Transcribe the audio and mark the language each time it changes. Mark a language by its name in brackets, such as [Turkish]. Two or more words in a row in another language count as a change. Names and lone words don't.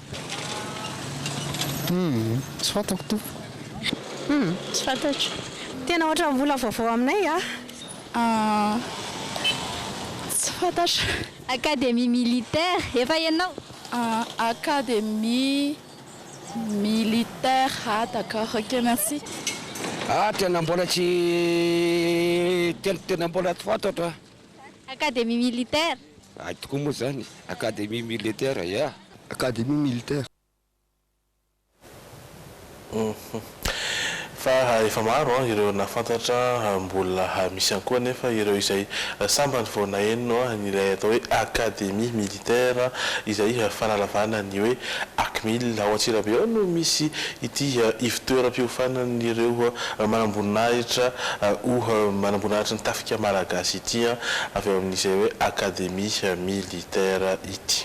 [Malagasy] Tsy fantako to. Tsy fantatro. Tena ohatra mbola vaovao aminay Tsy fantatro. [French] Académie militaire, [Malagasy] efa ianao? [French] Académie militaire, d'accord, ok, merci. [Malagasy] Tena mbola tsy tena mbola tsy fantatra. [French] Académie militaire. [Malagasy] Tokoa moa zany, [French] académie militaire, [Malagasy] ya. [French] Académie militaire. [Malagasy] Fa efa maro ireo nafantatra mbola misy ihany koa nefa ireo izay sambany vao nahenino nilay atao hoe [French] académie militaire [Malagasy] izay fanalavana ny hoe akmil ao Antsirabe ao no misy ity ivitoeram-piofanan'ireo manamboninahitra manamboninahitra ny tafika malagasy ity avy eo amin'izay hoe [French] académie militaire [Malagasy] ity.